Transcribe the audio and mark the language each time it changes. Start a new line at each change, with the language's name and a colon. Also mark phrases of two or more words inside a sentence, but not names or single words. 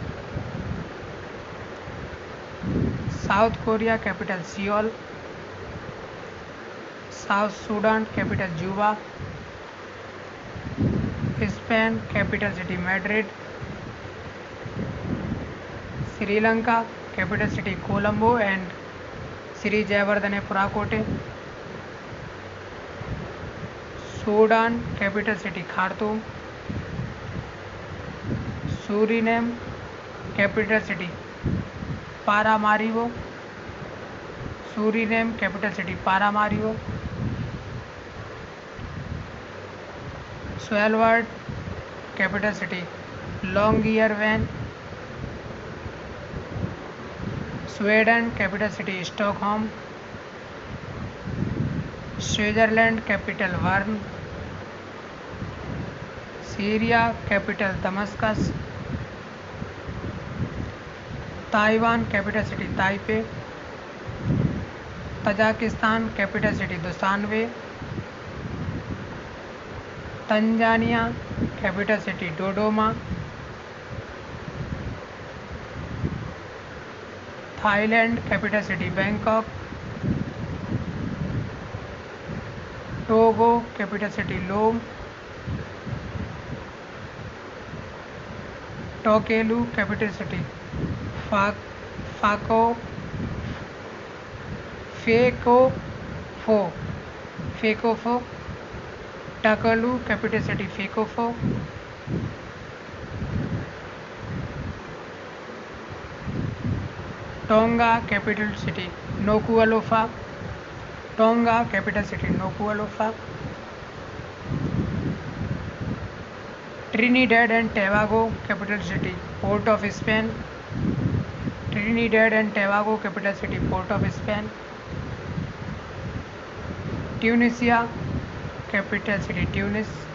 English: South Korea, capital Seoul. South Sudan, capital Juba. Spain, capital city Madrid. Sri Lanka, capital city Colombo and Sri Jayawardene Purakote. Sudan, capital city Khartoum. Suriname, capital city Paramaribo. Suriname, capital city Paramaribo. Svalbard, capital city Longyearbyen. Sweden, capital city Stockholm. Switzerland, capital Bern. Syria, capital Damascus. Taiwan, capital city Taipei. Tajikistan, capital city Dushanbe. Tanzania, capital city Dodoma. Thailand, capital city Bangkok. Togo, capital city Lome. Tokelau, capital city Fakofo. Takalu, capital city Fakofo. Tonga, capital city Nuku'alofa. Tonga, capital city Nuku'alofa. Trinidad and Tobago, capital city Port of Spain. Trinidad and Tobago, capital city Port of Spain. Tunisia, capital city Tunis.